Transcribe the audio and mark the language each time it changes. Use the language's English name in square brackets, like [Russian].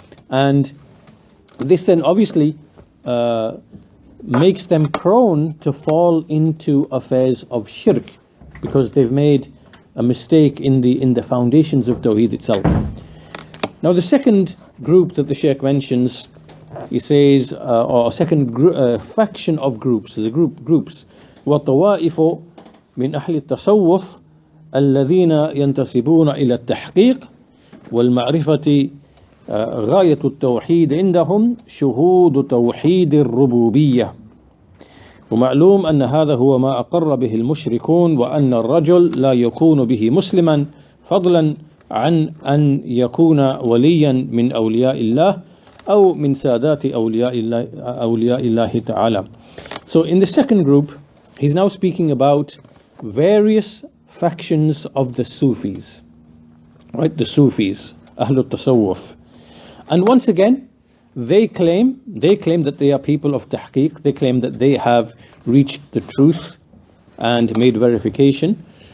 [English] And this then obviously makes them prone to fall into affairs of shirk, because they've made a mistake in the foundations of Tawheed itself. Now the second group that the Shaykh mentions, he says, or second faction of groups, is groups. [Arabic] وَالطَّوَائِفُ مِنْ أَهْلِ التَّصَوُّفِ الَّذِينَ يَنْتَسِبُونَ إِلَى التَّحْقِيقِ وَالْمَعْرِفَةِ غاية التوحيد عندهم شهود توحيد الربوبية. ومعلوم أن هذا هو ما أقر به المشركون، وأن الرجل لا يكون به مسلما فضلا عن أن يكون وليا من أولياء الله أو من سادات أولياء الله تعالى. [English] So in the second group, he's now speaking about various factions of the Sufis, right? The Sufis, Ahlul Tasawwuf. And once again, they claim that they are people of tahqiq. They claim that they have reached the truth and made verification.